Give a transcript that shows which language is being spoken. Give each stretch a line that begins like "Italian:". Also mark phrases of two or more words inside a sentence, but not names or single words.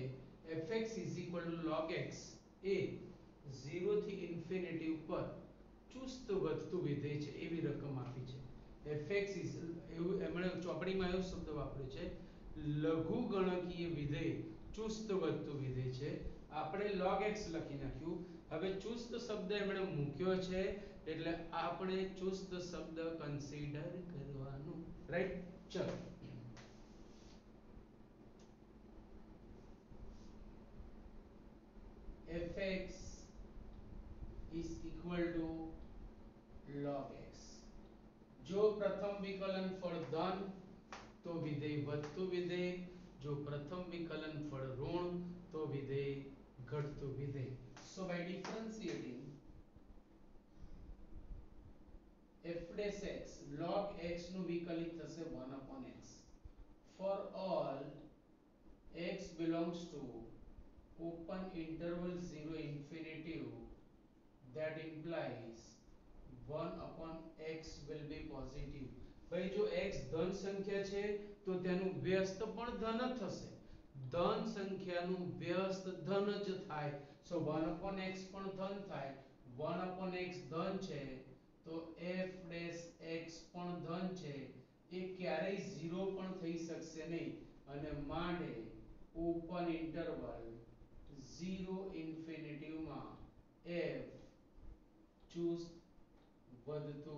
Gujarati: fx log x એ 0 થી ઇન્ફિનિટી ઉપર ચુસ્ત વધતું વિધેય છે એવી રકમ આપી છે fx એવું એમણે ચોપડીમાં એવો શબ્દ વાપર્યો છે લઘુ ગણકીય વિધેય ચુસ્ત વધતું વિધેય છે આપણે log x લખી નાખ્યું હવે ચુસ્ત શબ્દ એમણે મૂક્યો છે એટલે આપણે ચુસ્ત શબ્દ કન્સિડર કરવાનું રાઈટ ચલો
English: fx is equal to log x
Gujarati: જો પ્રથમ વિકલન ફળ ધન તો વિધેય વધતું વિધેય જો પ્રથમ વિકલન ફળ ઋણ તો વિધેય ઘટતું વિધેય
English: so by differentiating f dash x log x
Gujarati: નું વિકલિત થશે
English: 1 upon x for all x belongs to open interval 0 infinitive that implies 1 upon x will be positive
Gujarati: ભાઈ જો x ધન સંખ્યા છે તો તેનું વ્યસ્ત પણ ધન જ થશે ધન સંખ્યાનું વ્યસ્ત ધન જ થાય
English: so 1 upon x
Gujarati: પણ ધન થાય
English: 1 upon x
Gujarati: ધન છે તો
English: f dash x
Gujarati: પણ ધન છે એ ક્યારેય 0 પણ થઈ શકશે નહીં અને માટે
English: open interval 0 infinity
Gujarati: માં f ચૂઝ વધતું